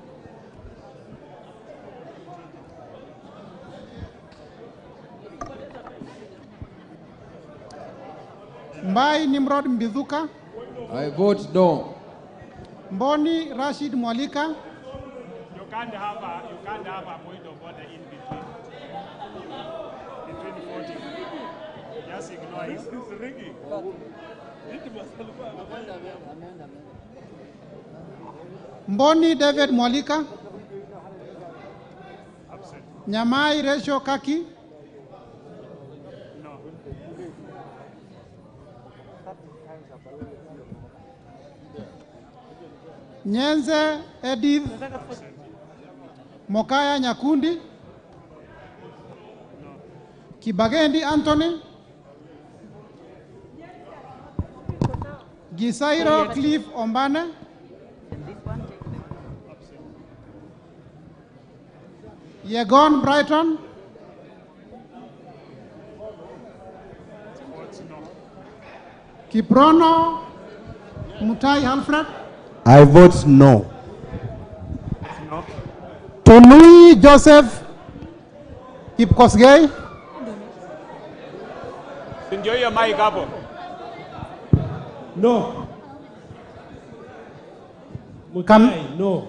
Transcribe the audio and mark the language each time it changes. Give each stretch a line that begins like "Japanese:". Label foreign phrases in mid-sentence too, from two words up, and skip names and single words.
English: Mbai Nimrod Mbizuka. I vote no. Mboni Rashid Mwalika. You can't have a point of order in between. Between voting. Just ignore it. It's rigging. Mboni David Mwalika. Absent. Nyamai Resho Kaki. No. Nyenze Edith. Mokaya Nyakundi. Kibagendi Anthony. Gisairo Cliff Ombane. Yegon Brighton. Kiprono Mutai Alfred. I vote no. No. Tunui Joseph Kipkosgei. Enjoy your mic, Apo. No. No.